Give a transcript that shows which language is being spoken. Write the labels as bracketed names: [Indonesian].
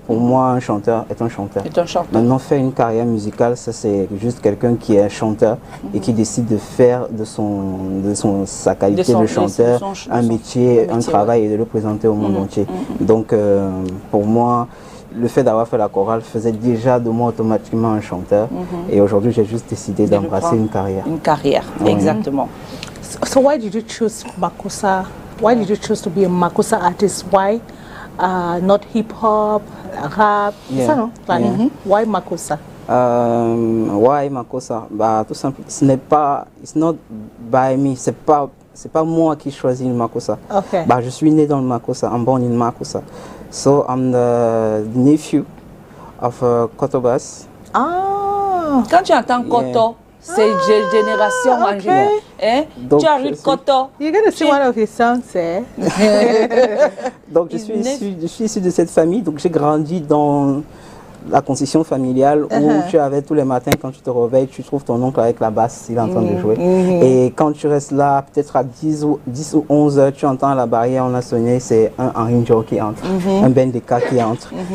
[French] Pour moi, un chanteur est un chanteur. Maintenant, faire une carrière musicale, ça c'est juste quelqu'un qui est un chanteur et qui décide de faire de sa qualité de chanteur un métier, un travail et de le présenter au monde entier. Donc pour moi, le fait d'avoir fait la chorale faisait déjà de moi automatiquement un chanteur. Et aujourd'hui, j'ai juste décidé d'embrasser une carrière. Une carrière, exactement. [English] So why did you choose makossa? Why did you choose to be a makossa artist? Why not hip hop, rap? Why makossa? Why makossa? [French] Bah, tout simple. [English] It's not by me. [French] C'est pas moi qui choisis le makossa. [English] Okay. [French] Bah, je suis né dans le makossa. [English] I'm born in makossa. So I'm the nephew of Kotobas. Ah. [French] Quand tu entends Koto, c'est génération en général. Hein? Tu arrives Koto. [English] You're going to see one of his songs, eh? [French] Donc je suis issu de cette famille. Donc j'ai grandi dans la concession familiale où tu avais tous les matins, quand tu te réveilles, tu trouves ton oncle avec la basse, il est en train de jouer. Et quand tu restes là, peut-être à 10 ou 11 heures, tu entends la barrière, on a sonné, c'est un Henri Joe qui entre, un Ben Deka qui entre.